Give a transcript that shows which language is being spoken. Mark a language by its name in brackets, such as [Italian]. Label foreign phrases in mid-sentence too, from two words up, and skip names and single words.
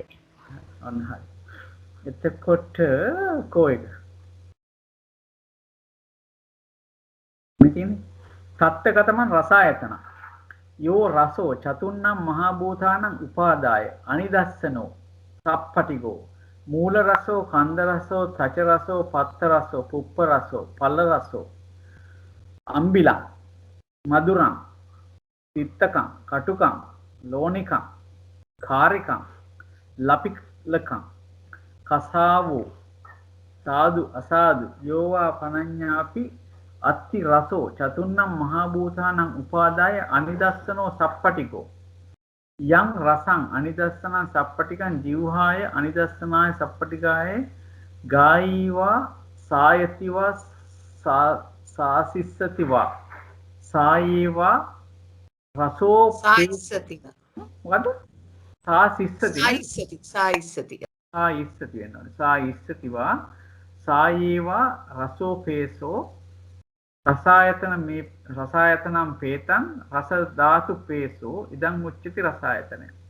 [Sinhala] අන්න හරි. එතකොට කෝ එක [Pali] මෙතින් සත්ත්වගතමන් රසායතන යෝ රසෝ චතුන්නම් මහා භූතානං උපාදාය අනිදස්සනෝ සප්පටිගෝ මූල රසෝ කන්ද රසෝ තච රසෝ පත්ත රසෝ පුප්ප රසෝ පල්ල රසෝ අම්බිලං මధుරං තිත්තකං කටුකං ලෝණිකං කාරිකං ලපිලකං කසාවෝ සාදු අසාදු යෝවා පනඤ්ඤාපි අත්ති රසෝ චතුන්නම් මහා භූතානං උපාදාය අනිදස්සනෝ සප්පටිකෝ යං රසං අනිදස්සනං සප්පටිකං ජීවහාය අනිදස්සනාය සප්පටිකාය ගායීවා සායතිවා සාසිස්සතිවා සායේවා රසෝ සායිස්සති. මොකද? සාසිස්සති සායිස්සති [Sinhala] වෙනවනේ. [Pali] සායිස්සතිවා සායේවා රසෝ පේසෝ රසායතනම් පේතං රස ධාතු පේසෝ ඉදං උච්චති රසායතනය.